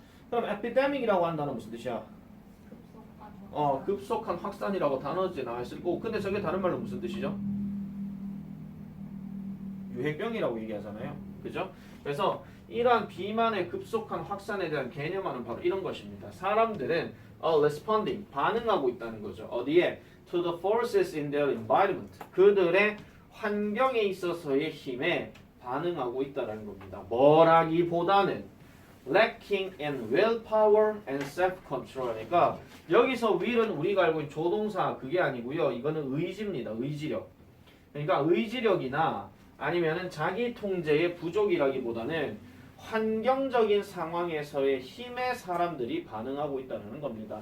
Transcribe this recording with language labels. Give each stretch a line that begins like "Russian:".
Korean: 그럼 epidemic이라고 하는 단어 무슨 뜻이야? 급속한 확산이라고 단어제 나와있을 거고, 근데 저게 다른 말로 무슨 뜻이죠? 유해병이라고 얘기하잖아요. 그죠? 그래서 이러한 비만의 급속한 확산에 대한 개념화는 바로 이런 것입니다. 사람들은 responding, 반응하고 있다는 거죠. 어디에?
English: To the forces in their environment.
Korean: 그들의 환경에 있어서의 힘에 반응하고 있다는 겁니다. 뭐라기보다는
English: lacking in willpower and self-control.
Korean: 그러니까 여기서 will은 우리가 알고 있는 조동사 그게 아니고요. 이거는 의지입니다. 의지력. 그러니까 의지력이나 아니면은 자기 통제의 부족이라기보다는 환경적인 상황에서의 힘에 사람들이 반응하고 있다는 겁니다.